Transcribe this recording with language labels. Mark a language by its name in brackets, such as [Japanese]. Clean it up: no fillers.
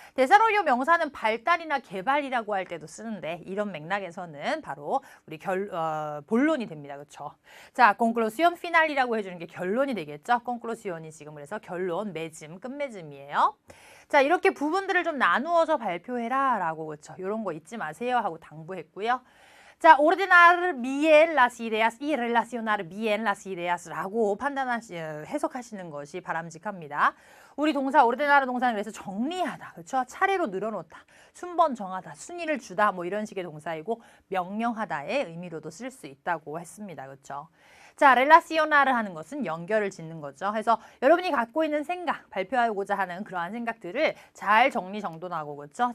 [Korean] 데사롤료 명사는 발달이나 개발이라고 할 때도 쓰는데 이런 맥락에서는 바로 우리 본론이 됩니다. 그렇죠? 자, [Spanish] conclusión final [Korean] 이라고 해주는 게 결론이 되겠죠? conclusion이 지금 그래서 결론, 매짐, 끝매짐이에요. 자, 이렇게 부분들을 좀 나누어서 발표해라 라고, 그렇죠? 이런 거 잊지 마세요 하고 당부했고요. [Spanish] 자, ordenar bien las ideas y relacionar bien las ideas [Korean] 라고 해석하시는 것이 바람직합니다. 우리 동사 ordenar 동사는 그래서 정리하다, 그렇죠? 차례로 늘어놓다, 순번 정하다, 순위를 주다 뭐 이런 식의 동사이고 명령하다의 의미로도 쓸 수 있다고 했습니다. 그렇죠? 자, 렐라시오나를 하는 것은 연결을 짓는 거죠. 그래서 여러분이 갖고 있는 생각, 발표하고자 하는 그러한 생각들을 잘 정리정돈하고, 그렇죠?